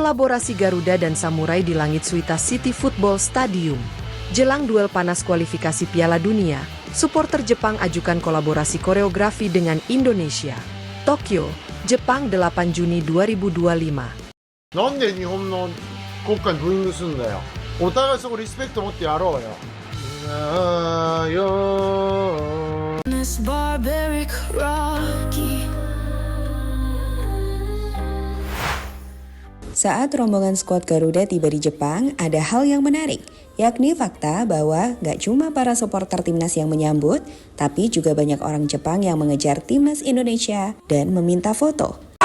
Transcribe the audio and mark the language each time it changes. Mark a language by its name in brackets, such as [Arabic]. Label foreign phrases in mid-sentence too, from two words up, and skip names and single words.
[Indonesian] Kolaborasi Garuda dan Samurai di langit Suita City Football Stadium. Jelang duel panas kualifikasi Piala Dunia, supporter Jepang ajukan kolaborasi koreografi dengan Indonesia. Tokyo, Jepang 8 Juni 2025. [Japanese] なんで日本の国歌にブーイングすんだよ。お互いそこリスペクト持ってやろうよ。 [English] This barbaric Rocky. [Indonesian] Saat rombongan skuad Garuda tiba di Jepang, ada hal yang menarik, yakni fakta bahwa gak cuma para supporter timnas yang menyambut, tapi juga banyak orang Jepang yang mengejar timnas Indonesia dan meminta foto.